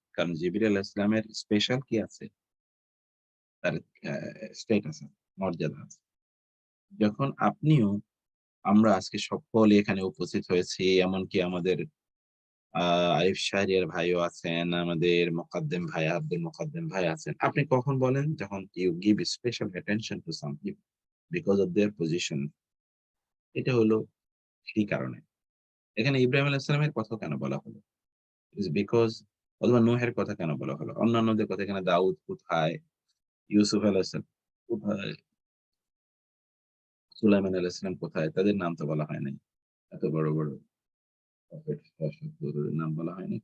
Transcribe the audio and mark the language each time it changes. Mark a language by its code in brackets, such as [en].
[bn] কারণ জিবরিল আলাইহিস সালামের স্পেশাল কি আছে? তার আ স্ট্যাটাস আছে, মর্যাদা আছে। যখন আপনিও আমরা আজকে সকলে এখানে উপস্থিত হয়েছি, এমনকি আমাদের আ আরিফ শাহরিয়ার ভাইও আছেন, আমাদের মোকাদ্দেম ভাই, আব্দুল মোকাদ্দেম ভাই আছেন। আপনি কখন বলেন? যখন [en] you give special attention to some people because of their position. [bn] এটা হলো সেই কারণে। এখানে ইব্রাহিম আলাইহিস সালামের কথা কেন বলা হলো? [en] Is because [bn] অথবা নূহের কথা কেন বলা হলো? অন্যান্যদের কথা এখানে দাউদ কোথায়? ইউসুফ আলাইহিস সালাম কোথায়? সুলাইমান আলাইহিস সালাম কোথায়? তাদের নাম তো বলা হয় নাই। এত বড়, বড় প্রফেট নাম বলা হয়নি।